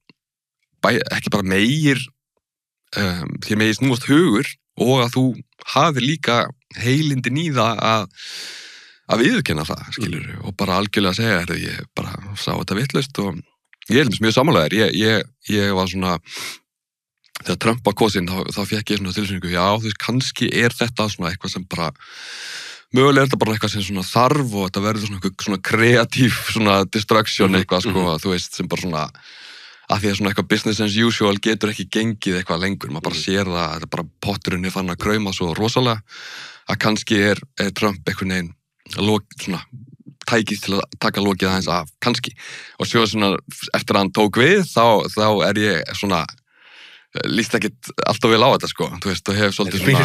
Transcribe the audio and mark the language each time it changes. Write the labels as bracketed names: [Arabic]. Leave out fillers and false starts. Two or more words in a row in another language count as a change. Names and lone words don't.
[Icelandic] meir, þér megir snúast hugur og að þú hafi líka heilindin í það að viðurkenna það, skilur, og bara algjörlega segja, ég bara sá þetta vitlaust og ég er mjög sammálaður, ég var svona, þegar Trump var kosinn, þá fékk ég svona tilfinningu, já, þú veist, kannski er þetta svona eitthvað sem bara, mögulega er þetta bara eitthvað sem svona þarf og þetta verður svona kreatív, svona distraction eitthvað, sko, þú veist, sem bara svona, að því að svona eitthvað [English] business as usual [Icelandic] getur ekki gengið eitthvað lengur, maður bara sér það, þetta er bara potturinn er fann að krauma svo rosalega, að kannski er Trump einhvern veginn svona tækið til að taka lokið aðeins af, kannski, og svo svona eftir að hann tók við, þá er ég svona, líst ekkit alltaf vel á þetta, sko, þú veist, og hef svolítið svona,